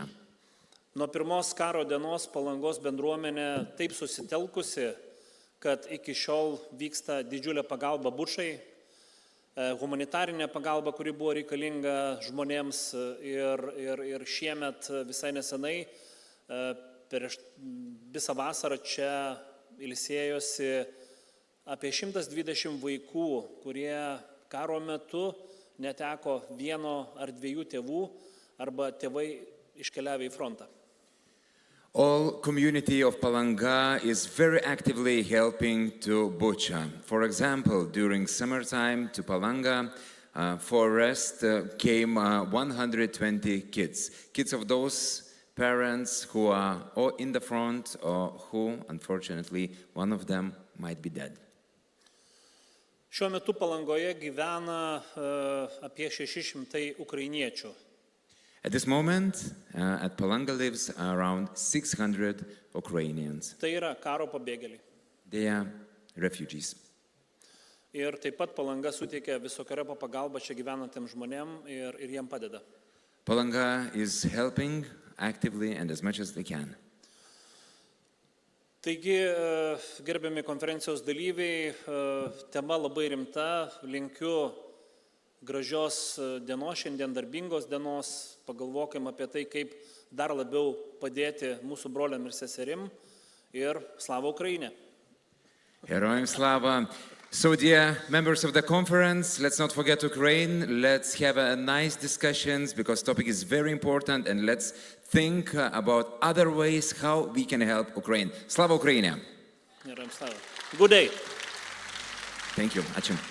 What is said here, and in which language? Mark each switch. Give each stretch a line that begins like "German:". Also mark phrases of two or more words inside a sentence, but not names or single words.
Lithuanian: Nuo pirmos karo dienos Palangos bendruomenė taip susitelkusi, kad iki šiol vyksta didžiulė pagalba Bučai, humanitarinė pagalba, kuri buvo reikalinga žmonėms ir šiemet visai nesenai prieš visą vasarą čia ilsėjosi apie 120 vaikų, kurie karo metu neteko vieno ar dviejų tėvų arba tėvai iškeliavę į frontą.
English: All community of Palanga is very actively helping to Bucha. For example, during summertime to Palanga, for rest came 120 kids. Kids of those parents who are or in the front or who, unfortunately, one of them might be dead.
Lithuanian: Šiuo metu Palangoje gyvena apie 600 ukrainiečių.
English: At this moment, at Palanga lives around 600 Ukrainians.
Lithuanian: Tai yra karo pabėgėliai.
English: They are refugees.
Lithuanian: Ir taip pat Palanga suteikia visokeriopą pagalbą čia gyvenantiems žmonėms ir jiem padeda.
English: Palanga is helping actively and as much as they can.
Lithuanian: Taigi, gerbiami konferencijos dalyviai, tema labai rimta, linkiu gražios dienos, šiandien darbingos dienos, pagalvokim apie tai, kaip dar labiau padėti mūsų broliam ir seserim ir
Ukrainian: slava Ukraine. Heroim slava.
English: So dear members of the conference, let's not forget Ukraine. Let's have a nice discussions because topic is very important and let's think about other ways how we can help Ukraine.
Ukrainian: Slava Ukraine. Heroim slava.
English: Good day. Thank you. Ačiū.